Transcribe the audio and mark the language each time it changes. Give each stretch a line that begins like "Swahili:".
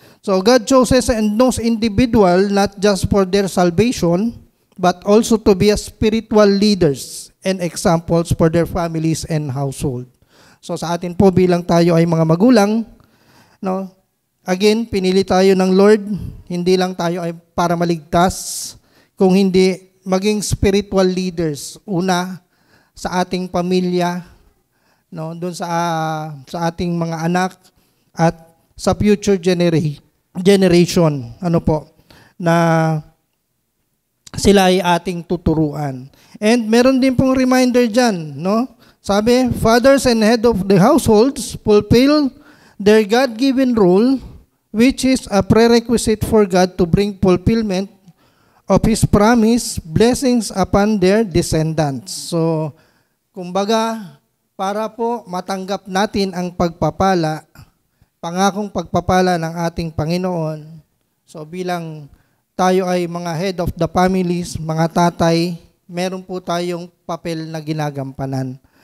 English: So God chooses and knows individual not just for their salvation, but also to be a spiritual leaders and examples for their families and household.
Filipino: So sa atin po bilang tayo ay mga magulang, no? Again, pinili tayo ng Lord, hindi lang tayo ay para maligtas, kung hindi maging spiritual leaders. Una, sa ating pamilya, no, doon sa ating mga anak at sa future generation, ano po, na sila ay ating tuturuan. And meron din pong reminder diyan, no?
English: Sabi, fathers and head of the households fulfill their God-given role, which is a prerequisite for God to bring fulfillment of His promise, blessings upon their descendants.
Filipino: So, kumbaga, para po matanggap natin ang pagpapala, pangakong pagpapala ng ating Panginoon. So bilang tayo ay mga
English: head of the families,
Filipino: mga tatay, meron po tayong papel na ginagampanan.